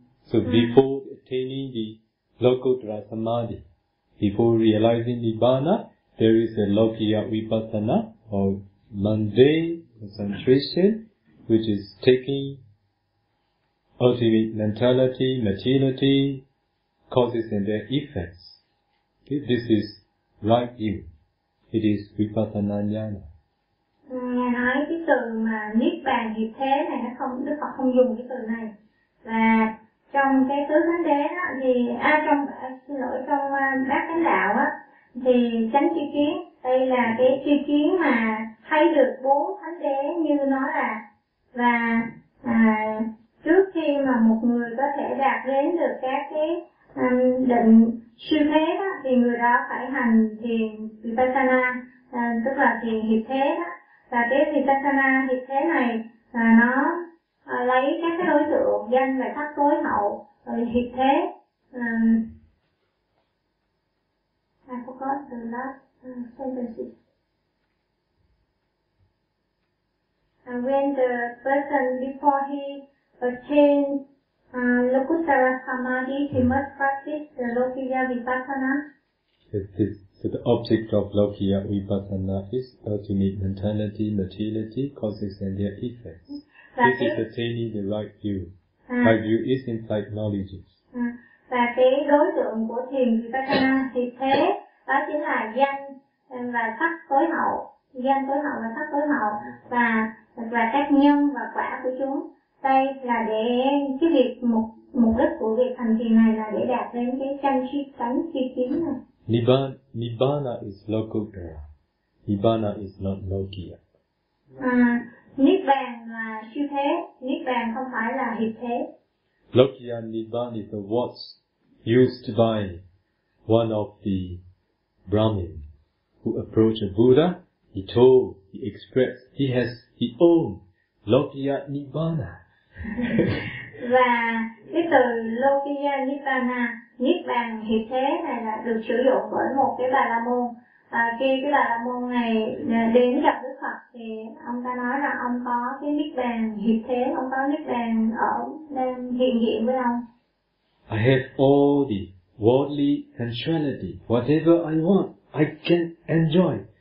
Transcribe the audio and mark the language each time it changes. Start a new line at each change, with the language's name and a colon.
English: So before attaining the Lokottara Samadhi, before realizing Nibbana, there is a Lokiya Vipassana, or mundane concentration, which is taking ultimate mentality, materiality, causes and their effects. Okay? This is right view. It is Vipassana Jnana.
Vietnamese: Nghe nói cái từ mà Niết Bàn thì thế này, nó không, Đức Phật không dùng cái từ này. Và trong cái tứ thánh đế đó thì, trong Bát Chánh Đạo á, thì chánh tri kiến, đây là cái tri kiến mà thấy được bốn thánh đế như nó là. Và trước khi mà một người có thể đạt đến được các cái định siêu thế đó, thì người đó phải hành thiền Vipassana, tức là thiền hiệp thế đó. Và cái Vipassana hiệp thế này là nó lấy các cái đối tượng danh và sắc tối hậu rồi hiệp thế.
English: I forgot the last sentence. When the person before he attained Lokottara Samadhi, he must practice the Lokiya Vipassana. So the object of Lokiya Vipassana is ultimate mentality, materiality, causes and their effects. This is attaining the right view. Right view is insight knowledge.
Vietnamese: Và cái đối tượng của thiền Vipassana thì thế đó chính là danh và sắc tối hậu. Danh tối hậu và sắc tối hậu và các nhân và quả của chúng. Đây là để cái việc mục đích của việc hành thiền này là để đạt đến cái chân tri tánh tri kiến này.
English: Nibbana is Lokottara. Nibbana is not Lokiya.
Vietnamese: Nibbana là siêu thế. Nibbana không phải là hiệp thế.
English: Lokiya Nibbana is the words used by one of the Brahmin who approached a Buddha. He told, he expressed, he has, he owned Lokiya Nibbana.
Vietnamese: Và cái từ Lokiya Nibbana, Niết Bàn hiện thế này là được sử dụng bởi một cái Bà La Môn. À, khi cái Bà La Môn này đến gặp Đức Phật thì ông ta nói là ông có cái Niết Bàn hiện thế, ông có Niết Bàn ở đang hiện diện với ông.
English: I have all the worldly sensuality, whatever I want, I can enjoy.